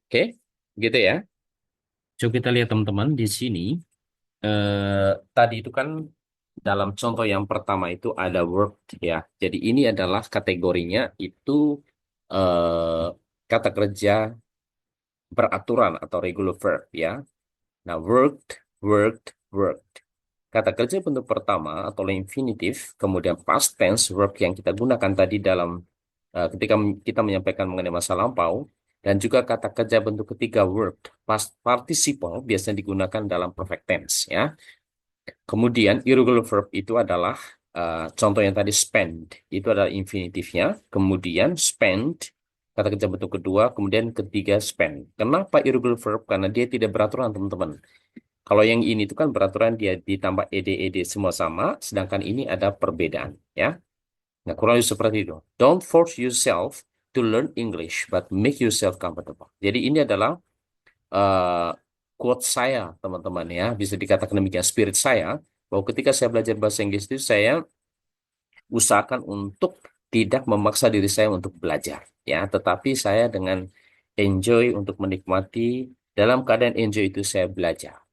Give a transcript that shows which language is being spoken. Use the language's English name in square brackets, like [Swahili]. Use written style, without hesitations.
[Indonesian] Oke, gitu, ya. Coba kita lihat, teman-teman, di sini tadi itu kan dalam contoh yang pertama itu ada work, ya. Jadi ini adalah kategorinya itu eh, kata kerja beraturan atau regular verb, ya. Nah, worked, worked, worked. Kata kerja bentuk pertama atau infinitif, kemudian past tense verb yang kita gunakan tadi dalam ketika kita menyampaikan mengenai masa lampau, dan juga kata kerja bentuk ketiga worked, past participle biasanya digunakan dalam perfect tense, ya. Kemudian irregular verb itu adalah contoh yang tadi spend, itu adalah infinitifnya. Kemudian spend, kata kerja bentuk kedua. Kemudian ketiga spend. Kenapa irregular verb? Karena dia tidak beraturan, teman-teman. Kalau yang ini itu kan beraturan, dia ditambah ed semua sama, sedangkan ini ada perbedaan, ya. Nah, kurang lebih seperti itu. [English] Don't force yourself to learn English, but make yourself comfortable. [Indonesian] Jadi ini adalah eh, quote saya, teman-teman, ya. Bisa dikatakan demikian, spirit saya, bahwa ketika saya belajar bahasa Inggris itu saya usahakan untuk tidak memaksa diri saya untuk belajar, ya. Tetapi saya dengan enjoy untuk menikmati, dalam keadaan enjoy itu saya belajar.